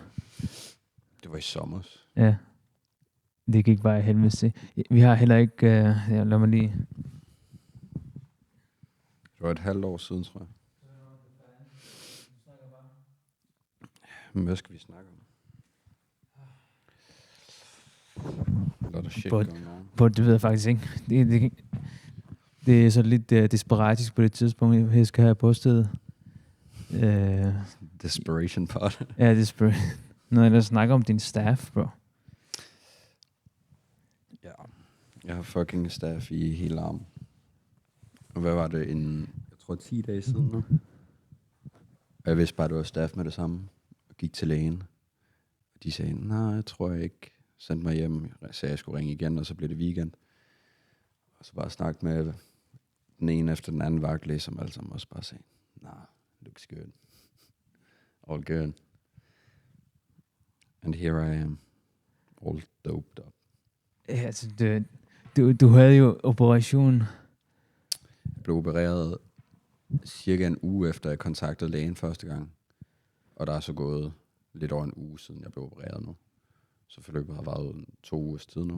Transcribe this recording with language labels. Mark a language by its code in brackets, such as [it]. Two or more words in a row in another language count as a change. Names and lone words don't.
[da] Det var i sommer. Ja. Det gik bare i helvede til. Vi har heller ikke... ja, lad mig lige... Det var et halvt år siden, tror jeg. Men hvad skal vi snakke om? [en] Lot of shit going on. [da] Det ved jeg faktisk ikke. Det er så lidt desperatisk på det tidspunkt, jeg skal have postet. [en] Desperation part. [da] Ja, når jeg snakker om din staff, bro. Ja. Jeg har fucking staff i hele armen. Og hvad var det? Jeg tror 10 dage siden nu. Og jeg vidste bare, det var staff med det samme. Og gik til lægen. Og de sagde, nej, jeg tror jeg ikke. Sendte mig hjem. Jeg sagde, jeg skulle ringe igen, og så blev det weekend. Og så bare snakke med den ene efter den anden vagtlæge, som alle sammen også bare sagde, [en] nah, looks good. All good. And here I am. All doped up. [da] Ja, altså, du havde jo operation. Jeg blev opereret cirka en uge efter, jeg kontaktede lægen første gang. Og der er så gået lidt over en uge siden, jeg blev opereret nu. Så forløbet har varet 2 ugers tid nu.